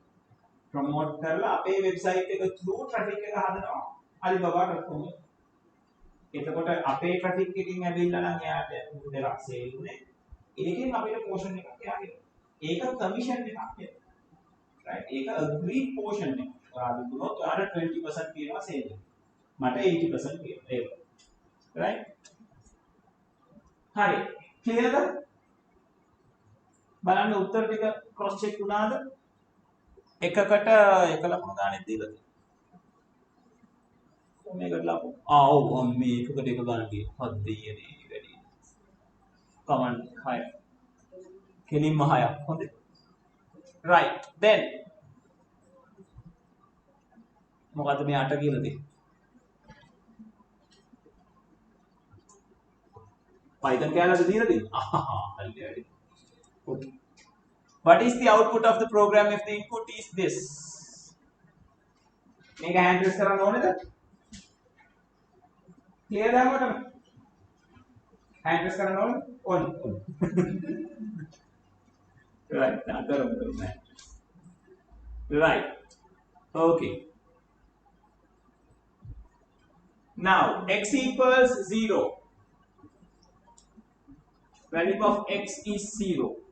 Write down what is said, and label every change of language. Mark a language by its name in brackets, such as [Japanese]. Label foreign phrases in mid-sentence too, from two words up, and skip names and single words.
[Sinhala] promote කරලා අපේ website එක through traffic එක හදනවා alibaba.com. එතකොට අපේ traffic එකකින් ඇවිල්ලා නම් එයාට දෙයක් sale උනේ. ඒකෙන් අපිට portion එකක් එයාගේ. ඒක commission එකක් නේ. right? ඒක agreed portion එක. ඔයාලා දුන්නොත් ඔයාලට 20% කියනවා sale එක. මට 80% කියනවා. ඒක. right? හරි. clear ද? බලන්න උත්තර ටික [English] cross check [Sinhala] වුණාද? එකකට එක ලකුණු ගානේ දීලා තියෙනවා. මේකට ලකුණු. ඔව් මේ එකකට එක ගන්න තියෙනවා. හත් දෙයනේ වැඩි. කමෙන්ට් 6. කෙලින්ම 6ක්. හොඳයි. [English] right. then මොකද්ද මේ 8 කියලා තියෙන්නේ? [Sinhala] Python කැලලද දීලා තියෙන්නේ? හරි. okay. [English] What is the output of the program if the input is this? [Sinhala] මේක [English] hand press [Sinhala] කරන්න ඕනේද? clear ද මට? [English] hand press [Sinhala] කරන්න ඕනේ? ඕනේ. [English] right. right. okay. now x equals 0. Value of x is 0.